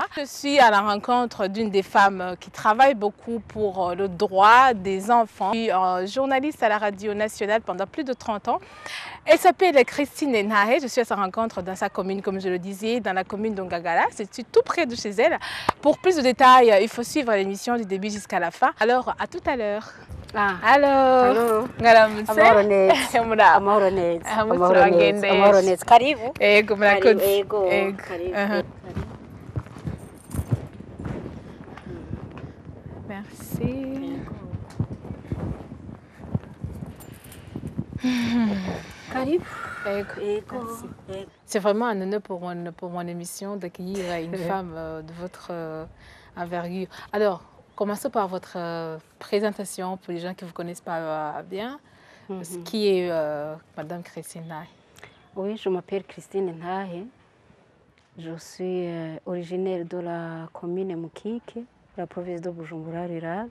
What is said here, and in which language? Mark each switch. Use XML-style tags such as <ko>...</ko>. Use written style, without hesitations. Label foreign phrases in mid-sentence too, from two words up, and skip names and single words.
<fr>Je suis à la rencontre d'une des femmes qui travaille beaucoup pour le droit des enfants. Je suis journaliste à la radio nationale pendant plus de 30 ans. Elle s'appelle Christine Nhahe. Je suis à sa rencontre dans sa commune, comme je le disais, dans la commune d'Ongagala. C'est tout près de chez elle. Pour plus de détails, il faut suivre l'émission du début jusqu'à la fin. Alors, à tout à l'heure.</fr> <rn>Halo. Ngaramutse. Amahoro neza. Muraho. Amahoro neza. Amahoro Amahoro neza. turagendesha. Amahoro neza. Karibu. Ego, murakoze. Ego. Ego. Karibu. Aha. Karibu.</rn> <fr>Merci.</fr> <rn>Karibu. Ego. Ego.</rn> <fr>Merci. C'est vraiment un honneur pour mon émission d'accueillir une femme de votre envergure. Alors, commençons par votre présentation pour les gens qui ne vous connaissent pas bien. Qui est Madame Christine Nhahe? Oui, je m'appelle Christine Nhahe. Je suis originaire de la commune Mukike, la province de Bujumbura rurale.</fr>